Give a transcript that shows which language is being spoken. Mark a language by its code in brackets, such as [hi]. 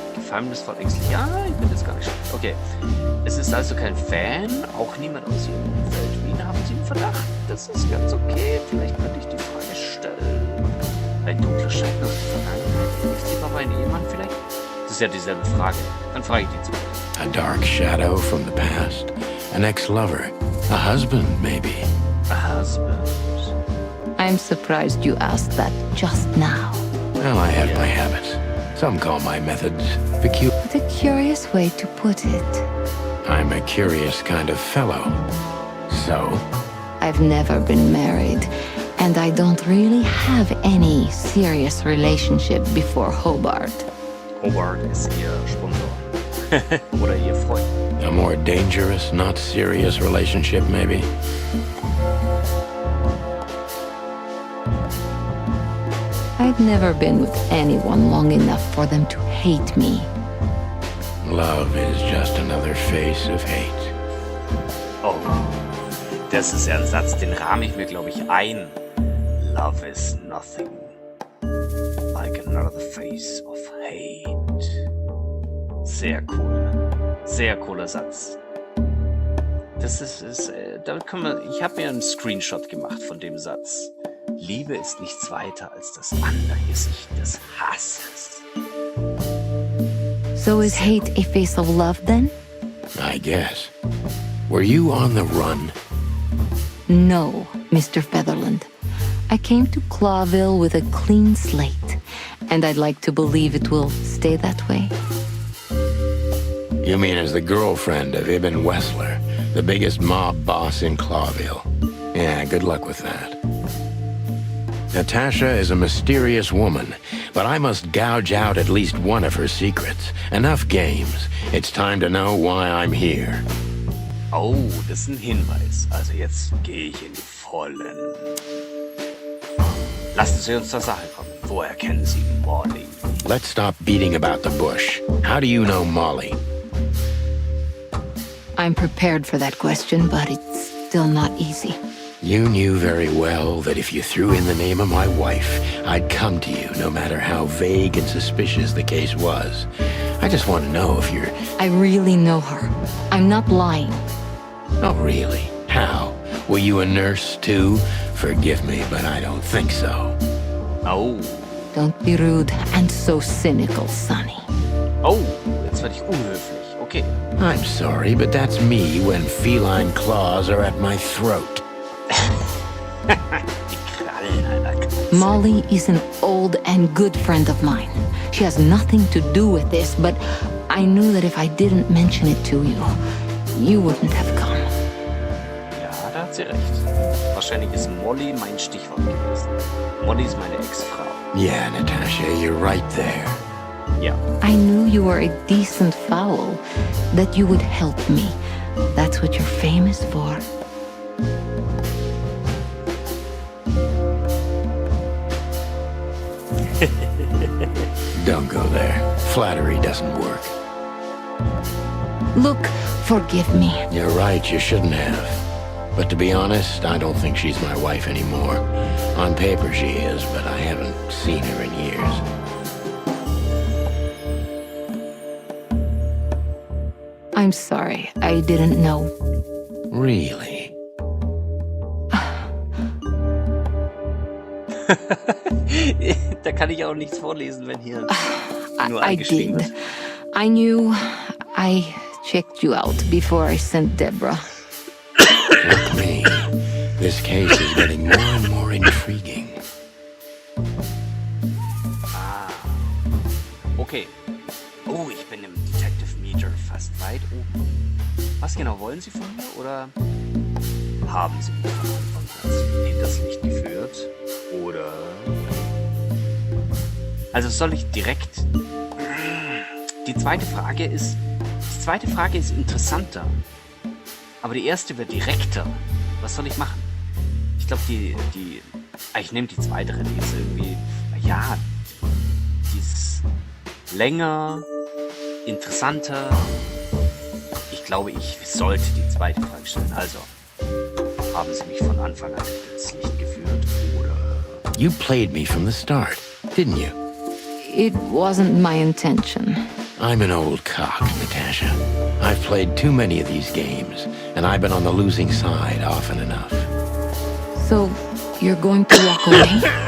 [de] Geheimnisvoll ängstlich. Ja, ich bin jetzt gar nicht schlecht. Okay. Es ist also kein Fan, auch niemand aus ihrem Umfeld. Wen haben Sie im Verdacht? Das ist ganz okay. Vielleicht könnte ich die Frage stellen. Ein dunkler Schatten aus der Vergangenheit. Ist lieber mein Ehemann vielleicht? Das ist ja dieselbe Frage. Dann frage ich die zweite. [en] A dark shadow from the past. An ex-lover. A husband, maybe. A husband. I'm surprised you asked that just now. Well, I have my habits. Some call my methods peculiar. What a curious way to put it. I'm a curious kind of fellow. So? I've never been married, and I don't really have any serious relationship before Hobart. [de] Hobart ist Ihr Sponsor. Oder Ihr Freund. [en] A more dangerous, not serious relationship, maybe? I've never been with anyone long enough for them to hate me. Love is just another face of hate. [de] Oh, das ist ja ein Satz, den rahme ich mir, glaube ich, ein. [en] Love is nothing like another face of hate. [de] Sehr cool. Sehr cooler Satz. Das ist damit können wir, ich habe mir einen Screenshot gemacht von dem Satz. Liebe ist nichts weiter als das Angesicht des Hasses. [en] So is hate a face of love then? I guess. Were you on the run? No, Mr. Featherland. I came to Clawville with a clean slate, and I'd like to believe it will stay that way. You mean as the girlfriend of Ibn Wessler, the biggest mob boss in Clawville? Yeah, good luck with that. Natasha is a mysterious woman, but I must gouge out at least one of her secrets. Enough games. It's time to know why I'm here. [de] Oh, das ist ein Hinweis. Also jetzt gehe ich in die Vollen. Lassen Sie uns zur Sache kommen. Woher kennen Sie Molly? [en] Let's stop beating about the bush. How do you know Molly? I'm prepared for that question, but it's still not easy. You knew very well that if you threw in the name of my wife, I'd come to you, no matter how vague and suspicious the case was. I just want to know if you're... I really know her. I'm not lying. Oh, really? How? Were you a nurse, too? Forgive me, but I don't think so. Oh. Don't be rude and so cynical, Sonny. [de] Oh, jetzt werde ich unhöflich. Okay. [en] I'm sorry, but that's me when feline claws are at my throat. [de] Die Krallen einer Katze. [en] Molly is an old and good friend of mine. She has nothing to do with this, but I knew that if I didn't mention it to you, you wouldn't have come. [de] Ja, da hat sie recht. Wahrscheinlich ist Molly mein Stichwort gewesen. Molly ist meine Ex-Frau. [en] Yeah, Natasha, you're right there. [de] Ja. [en] I knew you were a decent fowl, that you would help me. That's what you're famous for. Don't go there. Flattery doesn't work. Look, forgive me. You're right, you shouldn't have. But to be honest, I don't think she's my wife anymore. On paper she is, but I haven't seen her in years. I'm sorry, I didn't know. Really? [de] Da kann ich auch nichts vorlesen, wenn hier nur [en] I [de] eingeschrieben [en] did. [de] wird. [en] I knew I checked you out before I sent Deborah. Look me. This case is getting more and more intriguing. Ah. Okay. [de] Oh, ich bin im Detective Meter fast weit oben. Was genau wollen Sie von mir? Oder haben Sie mich von Anfang an hinters Licht geführt? Oder... Also soll ich direkt... Die zweite Frage ist interessanter. Aber die erste wird direkter. Was soll ich machen? Ich glaube, ich nehme die zweite, die ist irgendwie... Ja, die ist länger, interessanter. Ich glaube, ich sollte die zweite Frage stellen. Also, haben Sie mich von Anfang an ins Licht geführt, oder? [en] You played me from the start, didn't you? It wasn't my intention. I'm an old cock, Natasha. I've played too many of these games, and I've been on the losing side often enough. So, you're going to walk away?